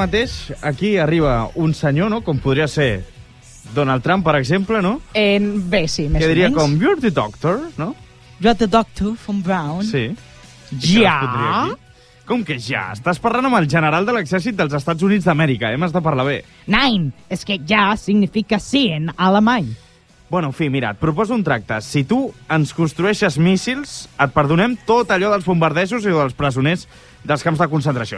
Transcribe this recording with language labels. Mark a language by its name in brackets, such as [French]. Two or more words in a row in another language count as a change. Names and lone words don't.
[Catalan] mateix aquí arriba un senyor, no?, com podria ser Donald Trump, per exemple, no? Bé, sí, més o menys. Que diria com, [English] you're the doctor, no? You're the doctor from Brown. [Catalan] Sí. Ja? Com que ja? Estàs parlant amb el general de l'exèrcit dels Estats Units d'Amèrica, m'has de parlar bé. Nein, és que ja significa sí en alemany. Bueno, en fi, mira, et proposo un tracte. Si tu ens construeixes míssils, et perdonem tot allò dels bombardejos i dels presoners dels camps de concentració.